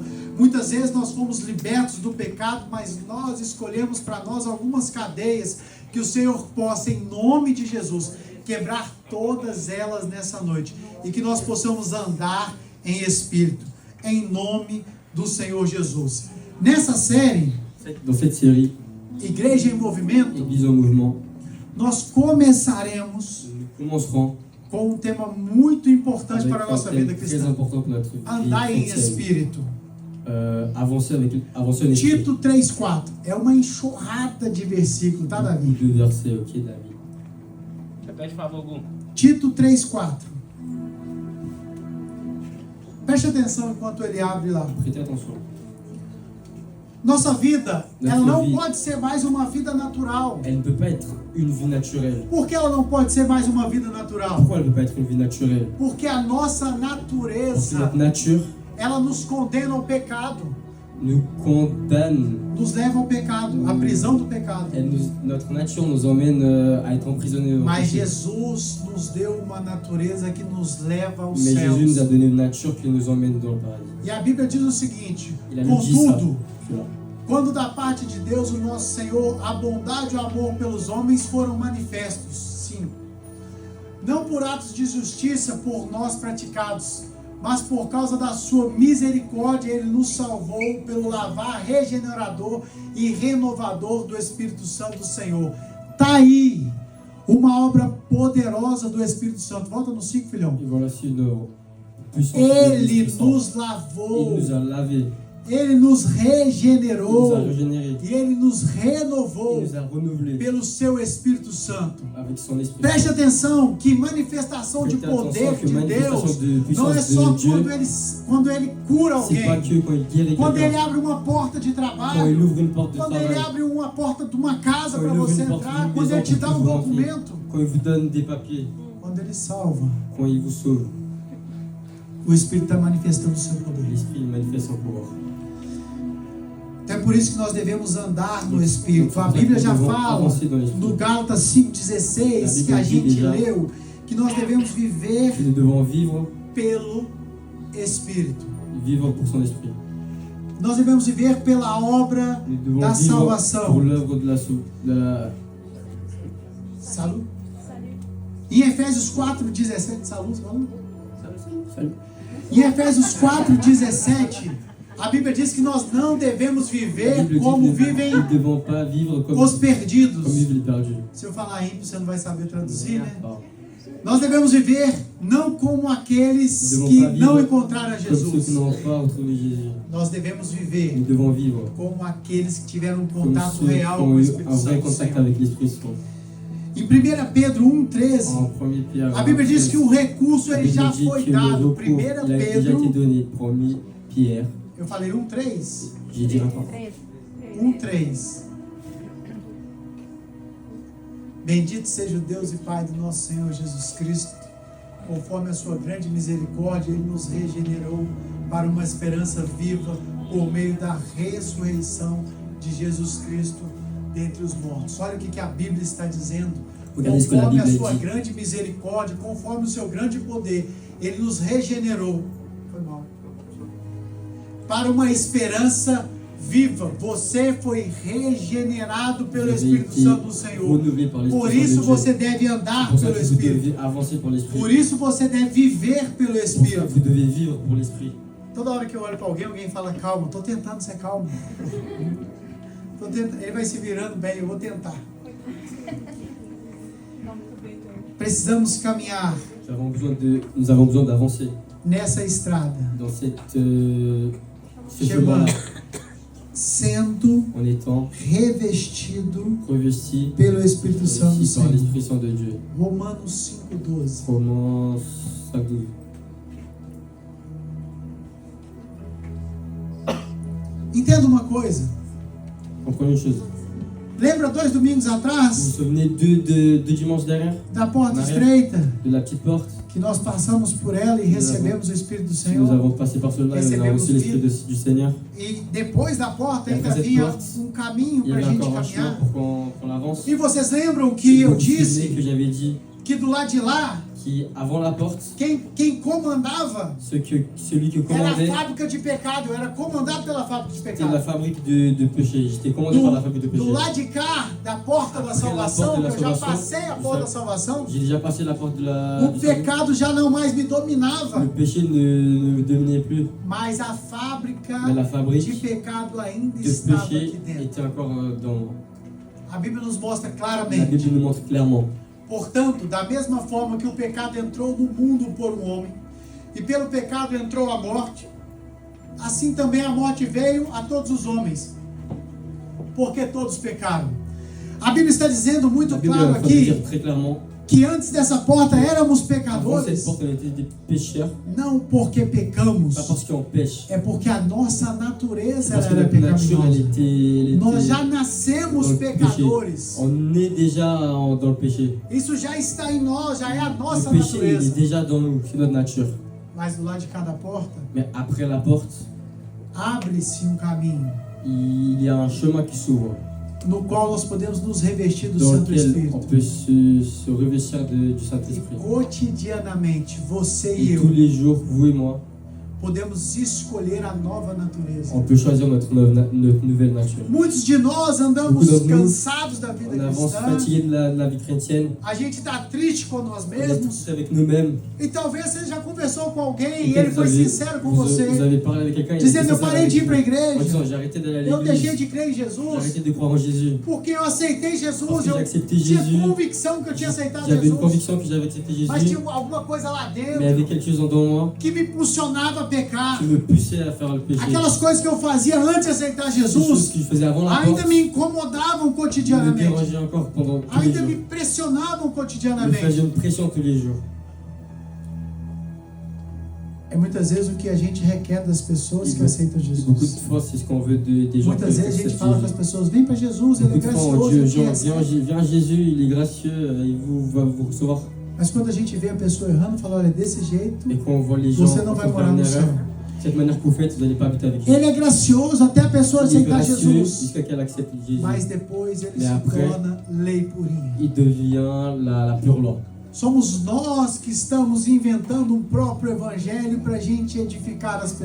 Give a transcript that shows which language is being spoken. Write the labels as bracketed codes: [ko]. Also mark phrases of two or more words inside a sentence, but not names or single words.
[pt] Muitas vezes nós fomos libertos do pecado, mas nós escolhemos para nós algumas cadeias, que o Senhor possa, em nome de Jesus, quebrar todas elas nessa noite, e que nós possamos andar em Espírito, em nome do Senhor Jesus. Nessa série, [fr] Dans cette série, [pt] Igreja em Movimento, [fr] Église en mouvement, [pt] nós começaremos [fr] nous commencerons [pt] com um tema muito importante [fr] avec [pt] para a nossa [fr] un [pt] vida [fr] thème très [pt] cristã: [fr] important pour notre vie [pt] andar em [fr] chrétienne. [pt] Espírito. [fr] Avancer en esprit. [pt] Tito 3,4 é uma enxurrada de versículos, tá, Davi? [fr] De versets, ok, David. [pt] Repete, por favor, Gu. Tito 3,4. Preste atenção enquanto ele abre lá. [fr] Prêtez attention. [pt] Nossa vida, ela Nossa não vida. pode ser mais uma vida natural. [fr] Elle ne peut pas être une vie naturelle. [pt] Por que ela não pode ser mais uma vida natural? [fr] Pourquoi elle ne peut pas être une vie naturelle? [pt] Porque a nossa [fr] Parce que [pt] natureza, [fr] notre nature [pt] ela nos condena ao pecado, [fr] nous condamne. [pt] nos leva ao pecado, à prisão do pecado. [fr] Notre nature nous emmène à être emprisonnés au [pt] Mas [fr] péché. [pt] Jesus nos deu uma natureza que nos leva aos [fr] Mais Jésus nous a [pt] céus. [fr] donné une nature qui nous emmène dans le paradis. [pt] E a Bíblia diz o seguinte: [fr] Il a nous dit ça. [pt] contudo, [fr] Voilà. [pt] quando da parte de Deus, o nosso Senhor, a bondade e o amor pelos homens foram manifestos, sim, não por atos de justiça por nós praticados, mas por causa da sua misericórdia, Ele nos salvou pelo lavar regenerador e renovador do Espírito Santo do Senhor. Tá aí uma obra poderosa do Espírito Santo. Volta no 5, filhão. [fr] Et voilà, c'est une puissance de [pt] Ele [fr] l'Esprit Saint. [pt] nos [fr] Il [pt] lavou, [fr] nous a lavés, [pt] Ele nos [fr] il nous a [pt] regenerou [fr] régénérés, [pt] e Ele nos [fr] il [pt] renovou [fr] nous a renouvelés [pt] pelo seu Espírito Santo. [fr] avec son Esprit. [pt] Preste atenção que manifestação de Preste poder atenção que de manifestação Deus [fr] de puissance [pt] não é [fr] de [pt] só [fr] Dieu, [pt] quando ele cura [fr] C'est pas [pt] alguém, [fr] que quand il guérit [pt] quando ele [fr] quelqu'un, [pt] abre uma porta de [fr] quand il [pt] trabalho, [fr] ouvre une porte de [pt] quando ele [fr] travail, [pt] abre uma porta de uma casa [fr] quand [pt] para [fr] il ouvre [pt] você [fr] une porte [pt] entrar, [fr] d'une [pt] quando [fr] maison [pt] ele te [fr] pour [pt] dá [fr] que [pt] um [fr] vous rentriez, [pt] documento, [fr] quand il vous donne des papiers, [pt] quando ele salva, [fr] quand il vous sauve, [pt] o Espírito está manifestando o seu poder. [fr] l'Esprit il manifeste son pouvoir. [pt] É por isso que nós devemos andar no Espírito. A Bíblia já fala no Gálatas 5,16 que a gente leu que nós devemos viver [fr] Que nous devons vivre, [pt] pelo Espírito. [fr] vivre pour son Esprit. [pt] Nós devemos viver pela obra [fr] Nous devons [pt] da [fr] vivre pour [pt] salvação. [fr] l'œuvre de la Salut. [pt] Em Efésios 4,17, salut, falando? [fr] Salut. [pt] Em Efésios 4,17, a Bíblia diz que nós não devemos [fr] La [pt] viver [fr] Bible dit [pt] como [fr] que [pt] vivem [fr] nous ne devons pas vivre comme [pt] os perdidos. [fr] vivent les perdus. [pt] Se eu falar ímpio, você não vai saber traduzir, né? Ah. Nós devemos viver não como aqueles [fr] Nous devons [pt] que [fr] pas vivre [pt] não encontraram a [fr] Comme ceux qui [pt] Jesus. [fr] n'ont pas retrouvé Jésus. [pt] Nós devemos [fr] Nous [pt] viver [fr] devons vivre [pt] como aqueles que tiveram um [fr] comme [pt] contato [fr] ceux qui [pt] real com [fr] ont o eu [pt] Espírito [fr] un vrai [pt] Santo do [fr] contact [pt] Senhor. [fr] avec l'Esprit Saint. [pt] Em 1 Pedro 1,13, [fr] En 1 Pierre, [pt] a Bíblia diz que o recurso [fr] la [pt] ele já [fr] Bible dit [pt] foi [fr] que le [pt] dado. [fr] recours [pt] 1 [fr] il a déjà été [pt] Pedro, [fr] donné. 1 Pierre, [pt] eu falei 1,3? [fr] j'ai dit encore. [pt] 1,3. Bendito seja o Deus e Pai do nosso Senhor Jesus Cristo. Conforme a sua grande misericórdia, Ele nos regenerou para uma esperança viva por meio da ressurreição de Jesus Cristo dentre os mortos. Olha o que a Bíblia está dizendo. [fr] Regardez ce que la [pt] Conforme a [fr] Bible [pt] sua [fr] dit. [pt] grande misericórdia, conforme o seu grande poder, Ele nos regenerou. Foi mal. Para uma esperança viva. Você foi regenerado pelo [fr] Vous avez [pt] Espírito [fr] été [pt] Santo do Senhor. [fr] renouvelé par l'Esprit [pt] Por [fr] Saint de [pt] isso [fr] Dieu. [pt] você deve [fr] C'est [pt] andar [fr] pour ça [pt] pelo [fr] que vous [pt] Espírito. [fr] devez avancer pour l'Esprit. [pt] Por isso você deve viver pelo [fr] Pour ça, [pt] Espírito. [fr] vous devez vivre pour l'Esprit. [pt] Toda hora que eu olho para alguém fala calma. Estou tentando ser calmo. Ele vai se virando bem, eu vou tentar. Precisamos caminhar [fr] Nous avons besoin d'avancer [pt] nessa estrada, [fr] dans ce [pt] chamando, [fr] chemin-là, [pt] sendo [fr] en étant [pt] revestido [fr] revesti [pt] pelo Espírito Santo do [fr] aussi par [pt] Senhor. [fr] l'Esprit Saint de Dieu. [pt] Romanos 5,12. [fr] Romains 5:12. [pt] Entenda uma coisa. [fr] Comprenez une chose. [pt] Lembra 2 domingos [fr] Vous vous [pt] atrás [fr] souvenez deux dimanches derrière, [pt] da porta [fr] Maria. [pt] estreita? [fr] de la petite porte? [pt] Que nós passamos por ela e recebemos o Espírito do [fr] Nous [pt] Senhor. [fr] avons passé par cela et on a [pt] Recebemos [fr] reçu l'Esprit du Seigneur. [pt] E depois da porta E ainda [fr] après cette [pt] havia [fr] porte, [pt] um caminho [fr] Il y [pt] para a [fr] avait [pt] gente [fr] encore un chemin [pt] caminhar. [fr] pour qu'on avance. [pt] E vocês lembram que eu [fr] Vous vous souvenez [pt] disse [fr] que j'avais dit [pt] que do lado de lá, [fr] qu'avant la porte, [pt] quem comandava [fr] celui qui [pt] era a [fr] commandait, [pt] fábrica de pecado. Eu era comandado pela fábrica de [fr] c'était la [pt] pecado. [fr] fabrique de péché. J'étais commandé par la fabrique de [pt] Do [fr] péché. [pt] lado de cá, da porta da [fr] Après la [pt] salvação, [fr] porte de la [pt] que eu já [fr] salvação, [pt] passei a porta da salvação, [fr] J'ai déjà passé la porte de la... [pt] o [fr] du salut. [pt] pecado já não mais me dominava. [fr] Le péché ne me dominait plus. [pt] Mas a fábrica [fr] Mais la [pt] de [fr] fabrique [pt] pecado ainda [fr] de [pt] estava [fr] péché [pt] aqui dentro. [fr] était encore dans moi. [pt] A Bíblia nos mostra [fr] La [pt] claramente. [fr] Bible nous montre clairement. [pt] Portanto, da mesma forma que o pecado entrou no mundo por um homem, e pelo pecado entrou a morte, assim também a morte veio a todos os homens, porque todos pecaram. A Bíblia está dizendo muito [fr] La Bible [pt] claro [fr] va dire [pt] aqui [fr] très clairement [pt] que antes dessa porta éramos [fr] Avant cette [pt] pecadores, [fr] porte, on était des pécheurs. [pt] não porque pecamos, [fr] Pas parce qu'on pêche. [pt] é porque a nossa natureza [fr] Parce que [pt] ela era [fr] notre nature, elle [pt] pecaminosa. [fr] était [pt] Nós já [fr] dans [pt] nascemos [fr] le péché. [pt] pecadores. [fr] On est déjà dans le péché. [pt] Isso já está em nós, já é a nossa [fr] Le péché, il est [pt] natureza. [fr] déjà dans nous, c'est notre nature. [pt] Mas do lado de cada porta, [fr] Mais après la porte, [pt] abre-se caminho [fr] il y a un chemin qui s'ouvre, [pt] no qual nós podemos nos revestir do [fr] dans [pt] Santo [fr] lequel on [pt] Espírito. [fr] peut se revêtir du [pt] E [fr] Saint-Esprit. [pt] cotidianamente, você e [fr] Et tous [pt] eu [fr] les jours, vous et moi, [pt] podemos escolher a nova natureza. [fr] on peut choisir notre nouvelle nature. [pt] Muitos de nós andamos [fr] Beaucoup d'entre nous, [pt] cansados da vida [fr] On avance [pt] cristã. [fr] fatigué de la vie chrétienne, [pt] A gente está triste com nós [fr] on est [pt] mesmos. [fr] tous avec nous-mêmes. [pt] E talvez você já conversou com alguém [fr] Et [pt] e ele [fr] peut-être [pt] foi sincero com [fr] vous [pt] você, [fr] avez parlé avec quelqu'un, il [pt] dizendo: [fr] était [pt] eu [fr] sincère [pt] parei [fr] avec [pt] de ir para a [fr] vous, en [pt] igreja, [fr] disant j'ai arrêté d'aller à [pt] eu deixei [fr] l'église, [pt] de crer em [fr] j'ai [pt] Jesus, [fr] arrêté de croire en Jésus. [pt] porque eu aceitei Jesus, [fr] Parce que [pt] eu [fr] j'ai accepté [pt] tinha [fr] Jésus. [pt] convicção que eu tinha aceitado [fr] J'avais une [pt] Jesus, [fr] conviction que j'avais accepté [pt] mas [fr] Jésus, [pt] tinha alguma coisa lá [fr] mais il y avait [pt] dentro [fr] quelque chose en moi [pt] que me impulsionava a pecar. [fr] qui me poussait à faire le péché. [pt] Aquelas coisas que eu fazia antes de aceitar [fr] Ces choses [pt] Jesus [fr] que je faisais avant la [pt] ainda [fr] porte [pt] me incomodavam [fr] me [pt] cotidianamente, [fr] dérangeaient encore pendant tous les [pt] ainda [fr] jours. [pt] me pressionavam [fr] Me [pt] cotidianamente. [fr] faisaient une pression tous les jours. [pt] É muitas vezes o que a gente requer das pessoas que aceitam [fr] Et beaucoup de [pt] Jesus. [fr] fois, c'est ce qu'on veut des gens qui [pt] Muitas vezes a gente [fr] acceptent [pt] fala com as [fr] Jésus. [pt] pessoas: vem para Jesus, ele é [fr] Beaucoup de fois, on [pt] gracioso, [fr] dit aux [pt] ele [fr] gens, [pt] recebe. [fr] viens Jésus, il est gracieux, il va vous recevoir. [pt] Mas quando a gente vê a pessoa errando, fala: olha, desse jeito, [fr] Et quand on voit les gens [pt] você não vai [fr] faire [pt] morar [fr] une [pt] no [fr] erreur, [pt] céu. [fr] cette manière que vous faites, vous n'allez pas habiter avec lui. [pt] Ele é gracioso até a pessoa [fr] Il est [pt] aceitar [fr] gracieux [pt] Jesus, [fr] jusqu'à qu'elle accepte Jésus. [pt] mas depois ele [fr] Mais [pt] se [fr] après, [pt] torna lei purinha. [fr] Il devient la pure loi. [pt] Somos nós que estamos inventando um próprio evangelho para a gente edificar as